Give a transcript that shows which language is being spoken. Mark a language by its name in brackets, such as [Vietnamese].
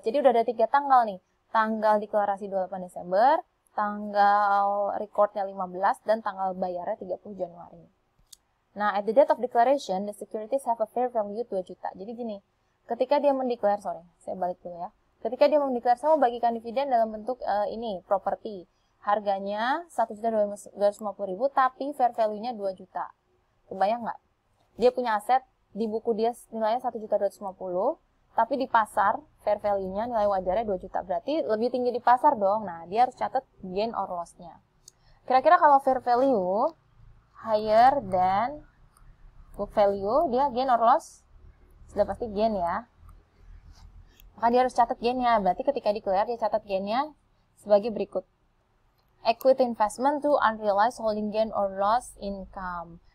[Indonesian] Jadi udah ada 3 tanggal nih. Tanggal deklarasi 28 Desember, tanggal recordnya 15, dan tanggal bayarnya 30 Januari. [English] Nah, at the date of declaration, the securities have a fair value 2 juta. [Indonesian] Jadi gini, ketika dia mendeklar, saya balik dulu ya. Ketika dia mendeklar, saya mau bagikan dividen dalam bentuk properti. Harganya $1.250.000 tapi fair value-nya 2 juta. Kebayang nggak? Dia punya aset, di buku dia nilainya $1.250.000, tapi di pasar fair value-nya nilai wajarnya 2 juta. Berarti lebih tinggi di pasar dong. Nah, dia harus catat gain or loss-nya. Kira-kira kalau [English] fair value higher than book value, dia gain or loss? [Indonesian] Sudah pasti gain ya. Maka dia harus catat gain-nya. Berarti ketika declare, dia catat gain-nya sebagai berikut. [English] Equity investment to unrealized holding gain or loss income.